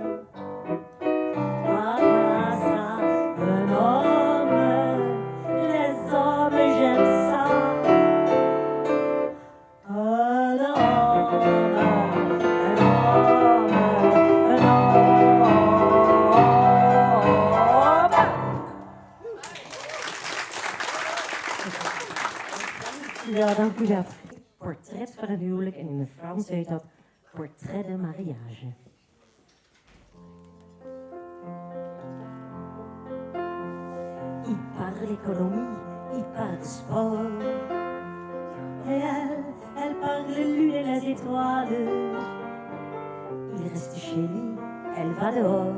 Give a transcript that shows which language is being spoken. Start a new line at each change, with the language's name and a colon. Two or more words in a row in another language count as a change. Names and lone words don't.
French: Ah, ça, un homme, les hommes j'aime ça. Un homme, un homme, un homme.
Dutch: Ja, dank u wel. Portret van een huwelijk en in het Frans heet dat
French: portret de mariage. Il parle économie, il parle sport. Et elle parle lune et les étoiles. Il reste chez lui, elle va dehors.